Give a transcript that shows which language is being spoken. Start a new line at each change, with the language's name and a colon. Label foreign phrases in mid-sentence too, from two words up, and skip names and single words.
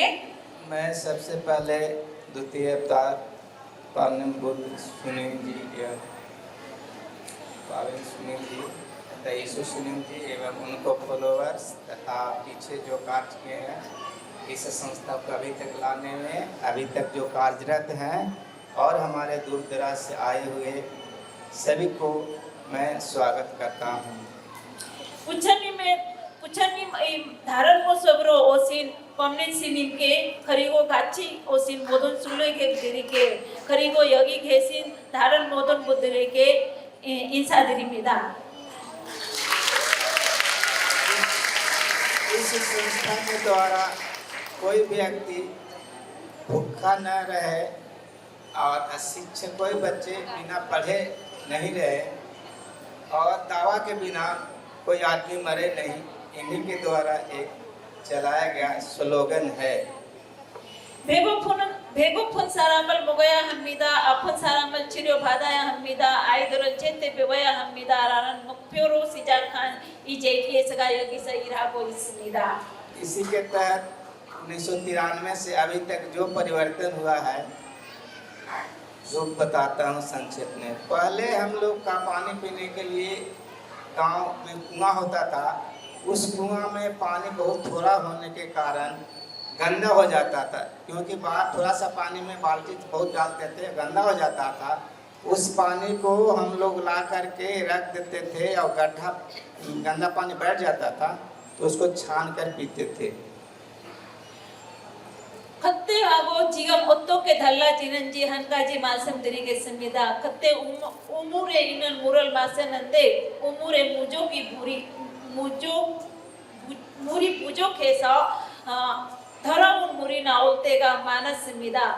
Hindi: मैं सबसे पहले द्वितीय अवतार पावन बुद्ध सुनील जी या पावन सुनील जी तथा यीशु सुनील जी एवं उनको फॉलोअर्स तथा पीछे जो कार्य किए हैं इस संस्था को अभी तक लाने में अभी तक जो कार्यरत हैं और हमारे दूर दराज से आए हुए सभी को मैं स्वागत करता हूँ।
Korean: 부처님 다른 모습으로 오신 범린 스님께 그리고 같이 오신 모든 순례객들에게 그리고 여기 계신 다른 모든 분들에게 인사드립니다.
Hindi: इस संस्था के द्वारा कोई व्यक्ति भूखा न रहे और अशिक्षित कोई बच्चे बिना पढ़े नहीं रहे और दावा के बिना कोई आदमी मरे नहीं, इन्हीं के द्वारा एक चलाया गया स्लोगन है।
Korean: 배고픈 사람을 먹어야 합니다. 아픈 사람을 치료받아야 합니다. 아이들을 제때 배워야 합니다라는 목표로 시작한 이 JTS가 여기서 일하고 있습니다.
Hindi: इसी के तहत 1993 से अभी तक जो परिवर्तन हुआ है जो बताता हूँ संक्षेप में। पहले हम लोग का पानी पीने के लिए गांव में कुआं होता था। उस कुआं में पानी बहुत थोड़ा होने के कारण गंदा हो जाता था, क्योंकि बाहर थोड़ा सा पानी में बाल्टी बहुत डालते थे, गंदा हो जाता था। उस पानी को हम लोग ला करके रख देते थे और गड्ढा गंदा पानी बैठ जाता था तो उसको छान कर पीते थे।
Korean: 그때하고 지금 어떻게 달라지는지 한 가지 말씀드리겠습니다. 그때 우물에 있는 물을 마셨는데 우물에 물이 부족해서 더러운 물이 나올 때가 많았습니다.